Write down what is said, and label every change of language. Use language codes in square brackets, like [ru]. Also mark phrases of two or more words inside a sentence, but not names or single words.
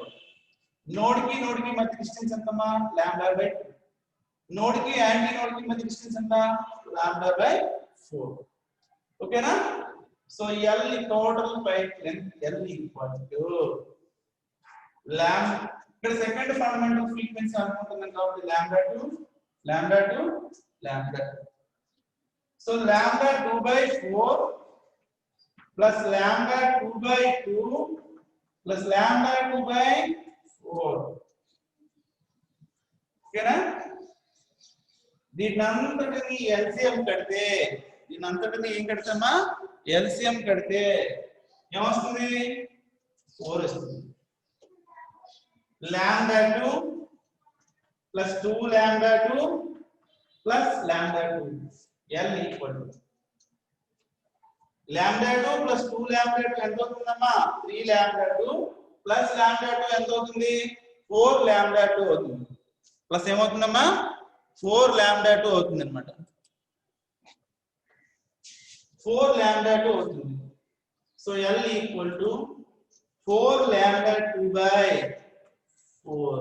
[te] నోడ్ కి మధ్య డిస్టెన్స్ ఎంతమ్మా λ/2. నోడ్ కి [en] anti node [te] కి మధ్య డిస్టెన్స్ ఎంత λ/4. ఓకేనా. [en] so L total pipe length L equal to ఇక్కడ second fundamental frequency [te] అనుకుంటున్నాం కాబట్టి [en] λ2. సో λ2/4 plus λ2/2 plus λ2/4. [te] ఓకేనా. దీనంతటిని LCM కడితే ఏం కడతామా LCM కడితే ఏమొస్తుంది 4 వస్తుంది. [en] λ2 plus 2λ2 plus λ2 L equal to λ2 plus 2λ2 [te] ఎంత అవుతుందమ్మా 3λ2 plus λ2 ఎంత అవుతుంది 4 లాంబ్డా 2 అవుతుంది. ప్లస్ ఏమవుతుందమ్మా 4 లాంబ్డా 2 అవుతుంది అనమాట. 4 లాంబ్డా 2 అవుతుంది. [en] so L equal to 4 lambda 2 by 4.